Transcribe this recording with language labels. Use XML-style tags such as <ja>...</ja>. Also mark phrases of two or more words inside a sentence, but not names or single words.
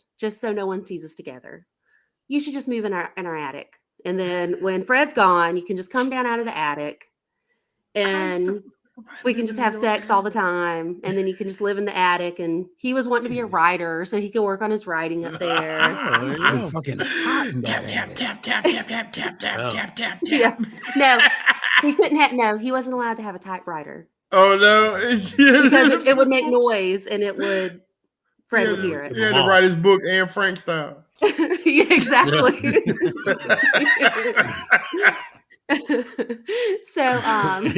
<en>Just so no one sees us together. You should just move in our attic. And then when Fred's gone, you can just come down out of the attic and we can just have sex all the time. And then you can just live in the attic. And he was wanting to be a writer, so he could work on his writing up there. Oh, there It's you like go. fucking hot in Tap, that tap, attic. tap, tap, tap, tap, tap, tap, Yeah. tap, tap, tap. Yeah. No, he couldn't have, no, he wasn't allowed to have a typewriter Oh, no. because it would make noise and it would, Fred would hear He had to write his book Anne Frank style. it. Yeah, exactly. So,</en>